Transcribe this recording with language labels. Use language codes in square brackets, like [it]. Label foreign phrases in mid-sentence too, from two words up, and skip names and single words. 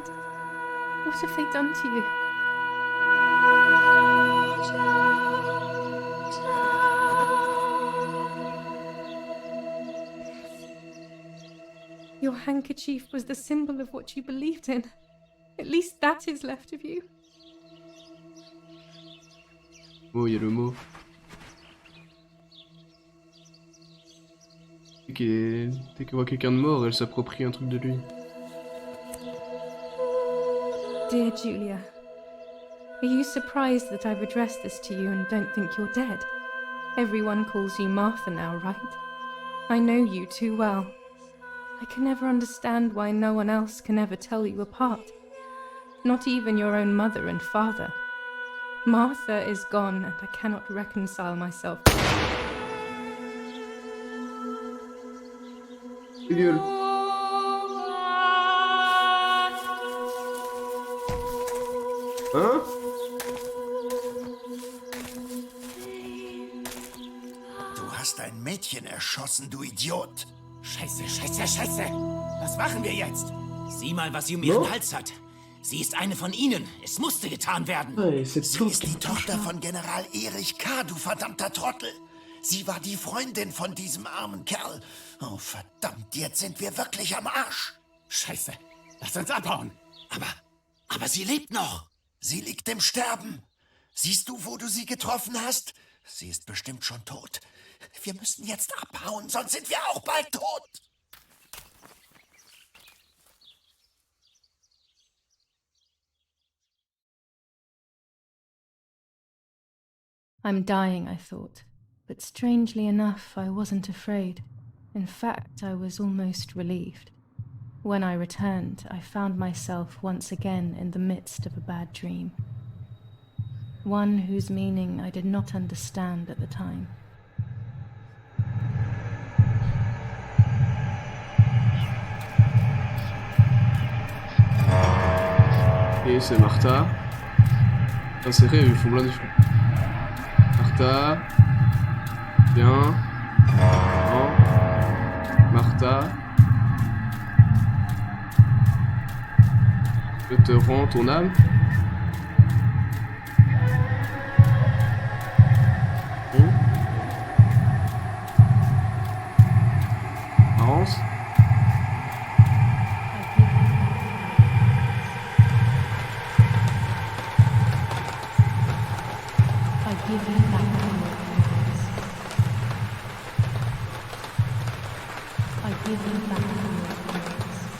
[en] What have they done to you? Your handkerchief was the symbol of what you believed in. At least that is left of you. [fr] Oh, il y a le mot. Dès qu'elle voit quelqu'un de mort, elle s'approprie un truc de lui. [en] Dear Julia, are you surprised that I've addressed this to you and don't think you're dead? Everyone calls you Martha now, right? I know you too well. I can never understand why no one else can ever tell you apart. Not even your own mother and father. Martha is gone, and I cannot reconcile myself. [fr] Gueule. Hein? [de] Du hast ein Mädchen erschossen, du Idiot. Scheiße, scheiße, scheiße. Was machen wir jetzt? Sieh mal, was sie um ihren Hals hat. Sie ist eine von ihnen. Es musste getan werden. [fr] Ouais, c'est [de] Sie ist die Tochter von General Erich K., du verdammter Trottel. Sie war die Freundin von diesem armen Kerl. Oh, verdammt, jetzt sind wir wirklich am Arsch. Scheiße, lass uns abhauen. Aber sie lebt noch. Sie liegt im Sterben. Siehst du, wo du sie getroffen hast? Sie ist bestimmt schon tot. Wir müssen jetzt abhauen, sonst sind wir auch bald tot. [en] I'm dying, I thought, but strangely enough, I wasn't afraid. In fact, I was almost relieved. When I returned, I found myself once again in the midst of a bad dream. One whose meaning I did not understand at the time. [fr] Et c'est Martha. Ah, c'est vrai, ils font plein de fous. Martha. Bien. Non. Martha. Je te rends ton âme. Marrance. [en] I give you back my words. I give you back my words.